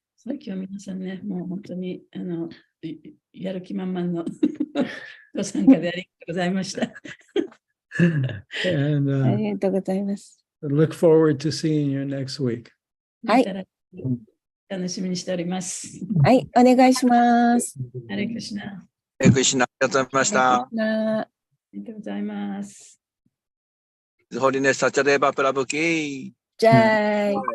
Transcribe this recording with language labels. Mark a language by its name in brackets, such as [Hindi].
[Japanese] さっきは皆さんね、もう本当にやる気満々のご参加でありがとうございました。 [English] And [Japanese] ありがとうございます。 [English] look forward to seeing you next week. [Japanese] はいまた来週楽しみにしております。はい、お願いします。ハレクシナ。クリシュナ、ありがとうございました。ありがとうございます。ホリネス・サチャデーバ・プラブキー。じゃあ、